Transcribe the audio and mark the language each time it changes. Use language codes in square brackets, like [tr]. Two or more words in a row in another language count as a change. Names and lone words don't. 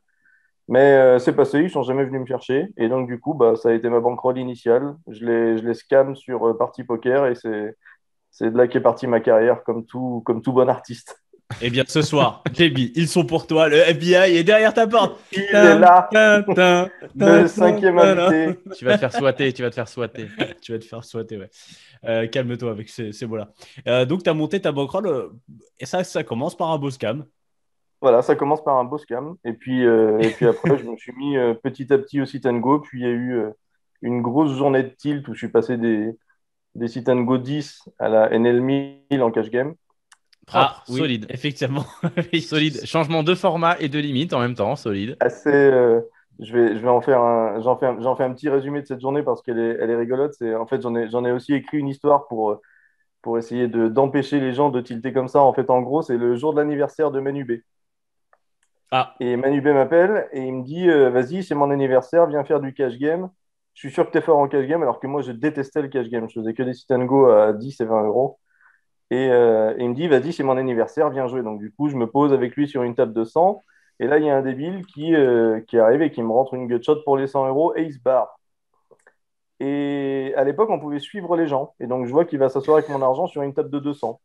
[fr] Mais c'est passé, ils sont jamais venus me chercher. Et donc, du coup, bah, ça a été ma bankroll initiale. Je les scanne sur Party Poker et c'est de là qu'est partie ma carrière, comme tout bon artiste. Eh bien, ce soir, JB, ils sont pour toi. Le FBI est derrière ta porte. Il est Tin, là, tin, tin, tin, le tin, cinquième tin, tin. invité. Tu vas te faire souhaiter, tu vas te faire souhaiter. Tu vas te faire souhaiter, ouais. Calme-toi avec ces mots-là. Donc, tu as monté ta bankroll et ça commence par un beau scam. Voilà, ça commence par un beau scam. Et puis après, je me suis mis petit à petit au [en] sit and go. [fr] Puis il y a eu une grosse journée de tilt où je suis passé des [en] sit and go [fr] 10 à la NL 1000 en [en] cash game. [fr] Propre, Ah, oui, solide. effectivement. Solide. Changement de format et de limite en même temps, solide. Assez. Je vais en faire j'en fais un petit résumé de cette journée parce qu'elle est rigolote. En fait, j'en ai aussi écrit une histoire pour essayer d'empêcher les gens de tilter comme ça. En fait, en gros, c'est le jour de l'anniversaire de Manu B. Ah, Et Manu B m'appelle et il me dit vas-y, c'est mon anniversaire, viens faire du [en] cash game. [fr] Je suis sûr que tu es fort en [en] cash game, [fr] alors que moi, je détestais le [en] cash game. [fr] Je faisais que des [en] sit and go [fr] à 10 et 20 €. Et il me dit, vas-y, c'est mon anniversaire, viens jouer. Donc, du coup, je me pose avec lui sur une table de 100. Et là, il y a un débile qui arrive et qui me rentre une gutshot pour les 100 € et il se barre. Et à l'époque, on pouvait suivre les gens. Et donc, je vois qu'il va s'asseoir avec mon argent sur une table de 200.